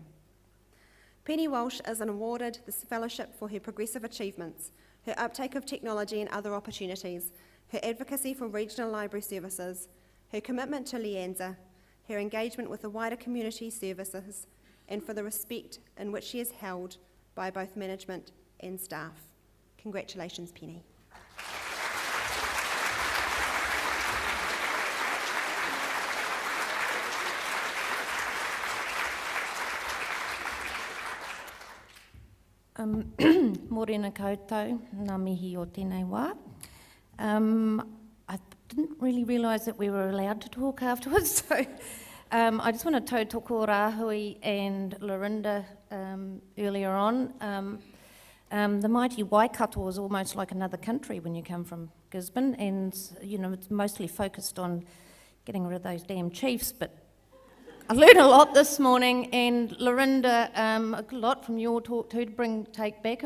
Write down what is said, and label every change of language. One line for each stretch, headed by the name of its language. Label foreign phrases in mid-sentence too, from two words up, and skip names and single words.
English: Penny Walsh is awarded this fellowship for her progressive achievements, her uptake of technology and other opportunities, her advocacy for regional library services, her commitment to LIANZA, her engagement with the wider community services, and for the respect in which she is held by both management and staff. Congratulations, Penny.
Māori: Morena koutou, ngā mihi o tēnei wā.
English: I didn't really realise that we were allowed to talk afterwards, so I just want to tautoko Rahui and Lorinda earlier on. The mighty Waikato is almost like another country when you come from Gisborne, and it's mostly focused on getting rid of those damn chiefs, but I learned a lot this morning, and Lorinda, a lot from your talk too to take back.